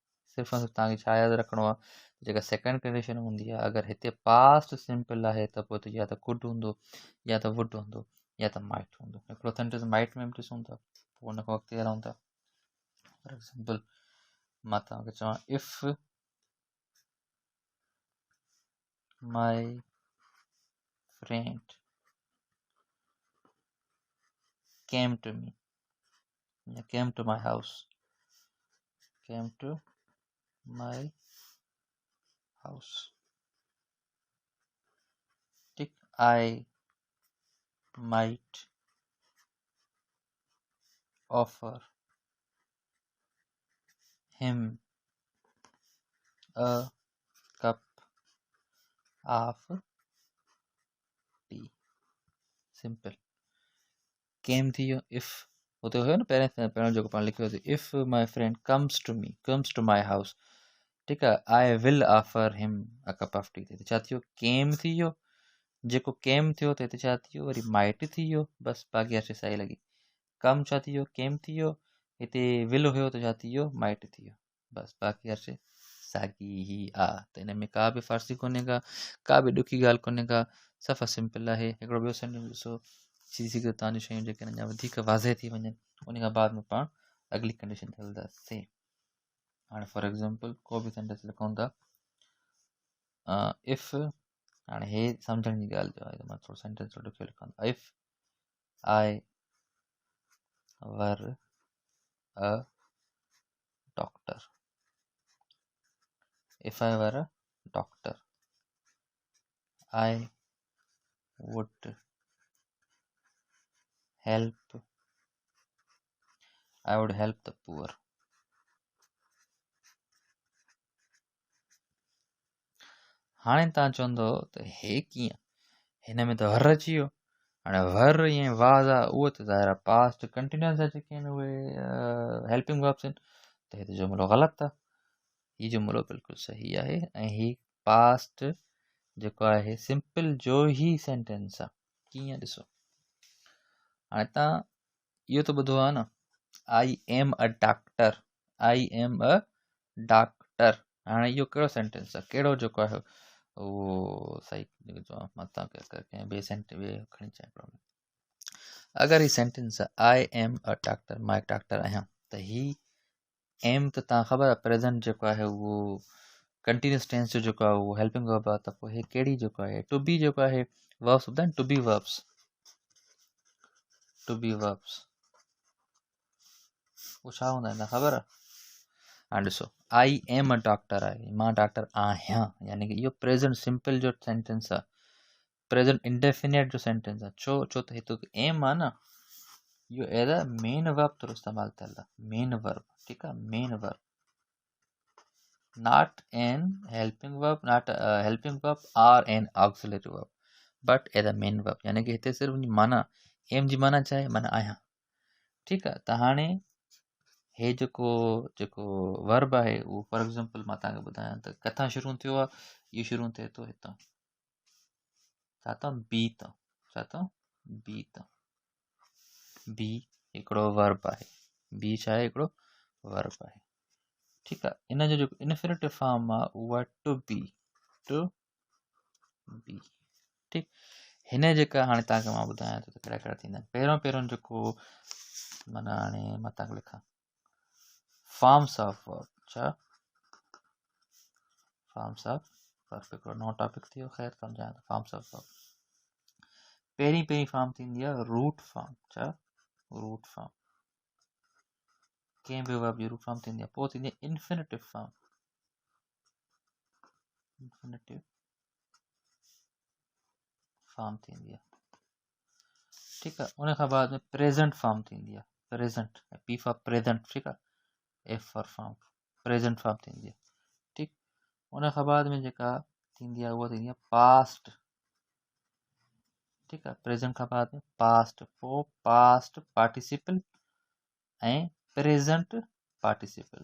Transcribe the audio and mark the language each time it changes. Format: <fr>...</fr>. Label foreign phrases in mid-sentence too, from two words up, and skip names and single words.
<sd>सिर्फ़ु ऐं सिर्फ़ु तव्हांखे छा यादि रखिणो आहे, जेका</sd> <en>second condition</en> <sd>हूंदी आहे, अगरि हिते</sd> <en>past simple</en> <sd>आहे त पोइ त या त कुड हूंदो या त वुड हूंदो या त माइट हूंदो। हिकिड़ो सेंटेंस माइट में बि ॾिसूं था, पोइ हुन खां अॻिते हलूं था।</sd> <en>for example</en> <sd>मां तव्हांखे चवां,</sd> <en>if my friend came to me या came to my house, came to my house, ठीक, आई might offer him a cup of tea, simple।</en> <sd>came थी वियो, if हुते हुयो न पहिरियों जेको पाण लिखियो हो,</sd> <en>if my friend comes to me, comes to my house,</en> <sd>ठीकु आहे,</sd> <en>I will offer him a cup of tea,</en> <sd>हिते छा थियो, came थी वियो, जेको came थियो त हिते छा थियो, वरी might थी वियो, बसि बाक़ी हर शइ साई लॻी। कम छा थी वियो, came थी वियो, हिते will हुयो त छा थी वियो, might थी वियो, बसि बाक़ी हर शइ साॻी ई आहे। त हिन में का बि फारसी कोन्हे का बि ॾुखी ॻाल्हि कोन्हे का, सफ़ा सिंपल आहे। हिकिड़ो ॿियो सेंटेंस ॾिसो, सीधी करे तव्हांजी शयूं जेके अञा वधीक वाज़े थी वञनि, उन खां बाद में पाण अगली कंडीशन ते हलंदासीं। हाणे</sd> <en>for example</en> <sd>को बि सेंटेंस लिखूं था, इफ, हाणे हे सम्झण जी ॻाल्हि जो आहे, मां थोरो सेंटेंस थोरो ॾुखियो लिखां थो,</sd> <en>if I were a doctor, if I were a doctor, I would help the poor।</en> <sd>हाणे तव्हां चवंदो त हे कीअं, हिन में त वर अची वियो, हाणे वर ईअं वाज़ आहे, उहो त ज़ाहिर आहे</sd> <en>past continuous</en> <sd>जा जेके आहिनि उहे</sd> <en>helping verbs</en> <sd>आहिनि, त हिते जुमिलो ग़लति आहे, हीउ जुमिलो बिल्कुलु सही आहे, ऐं ही पास्ट जेको आहे सिंपल जो ई सेंटेंस आहे। कीअं ॾिसो, हाणे तव्हां इहो त ॿुधो आहे न,</sd> <en>I am a doctor, I am a doctor, आई एम अ डॉक्टर,</en> <sd>हाणे इहो कहिड़ो सेंटेंस आहे, कहिड़ो जेको आहे उहो सही जेको चवां मां तव्हांखे कंहिं ॿिए ॿिए खणी अचां, अगरि ही सेंटेंस आहे</sd> <en>I am a doctor,</en> <sd>मां हिकु डॉक्टर आहियां, त ही एम त तव्हां ख़बर आहे प्रेज़ेंट जेको आहे उहो</sd> <en>continuous tense</en> <sd>जो जेको आहे उहो</sd> <en>helping verb</en> <sd>आहे, त पोइ हे कहिड़ी जेको आहे</sd> <en>to be</en> <sd>जेको आहे वर्ब्स ॿुधाइनि,</sd> <en>to be verbs, to be verbs</en> <sd>उहो छा हूंदा आहिनि ख़बर आहे। हाणे ॾिसो,</sd> <en>I am a doctor</en> <sd>आहे, मां डॉक्टर आहियां, यानी कि इहो</sd> <en>present simple</en> <sd>जो सेंटेंस आहे,</sd> <en>present indefinite</en> <sd>जो सेंटेंस आहे, छो त हिते एम आहे न, इहो</sd> <en>as a main verb</en> <sd>तौरु इस्तेमालु थियल आहे,</sd> <en>main verb,</en> <sd>ठीकु आहे,</sd> <en>main verb, not an helping verb, not a helping verb or an auxiliary verb, but as a main verb.</en> <sd>यानी कि हिते सिर्फ़ माना एम जी माना छा आहे, माना आहियां। ठीकु आहे, त हाणे हे जेको वर्ब आहे उहो</sd> <en>for example</en> <sd>मां तव्हांखे ॿुधायां त किथां शुरू थियो आहे। इहो शुरू थिए थो हितां, छा तां बी तां, छा तां बी तां। बी हिकिड़ो वर्ब आहे, बी छा आहे, हिकिड़ो वर्ब आहे। ठीकु आहे, इन जो जेको</sd> <en>infinitive form</en> <sd>आहे उहो आहे</sd> <en>to be, to be.</en> <sd>ठीकु, हिन जेका हाणे तव्हांखे मां ॿुधायां थो त कहिड़ा कहिड़ा थींदा आहिनि। पहिरियों जेको माना हाणे मां तव्हांखे लिखां</sd> <en>forms of verb,</en> <sd>छा</sd> <en>forms of verb,</en> <sd>हिकिड़ो नओं टॉपिक थी वियो। ख़ैर सम्झायां थो</sd> <en>forms of verb.</en> <sd>पहिरीं फॉर्म थींदी आहे</sd> <en>root form,</en> <sd>छा</sd> <en>root form.</en> <sd>कंहिं बि वर्ब जी</sd> <en>root form</en> <sd>थींदी आहे। पोइ थींदी आहे</sd> <en>infinitive form, infinitive form</en> <sd>थींदी आहे। ठीकु आहे, उन खां बाद में</sd> <en>present form</en> <sd>थींदी आहे, प्रेज़ेंट,</sd> <en>P for present,</en> <sd>ठीकु आहे,</sd> <en>F for form, present form</en> <sd>थींदी आहे। ठीकु, उन खां बाद में जेका थींदी आहे उहा थींदी आहे पास्ट। ठीकु आहे, प्रेज़ेंट खां बाद में पास्ट, पोइ</sd> <en>past participle</en> <sd>ऐं</sd> <en>present participle.</en>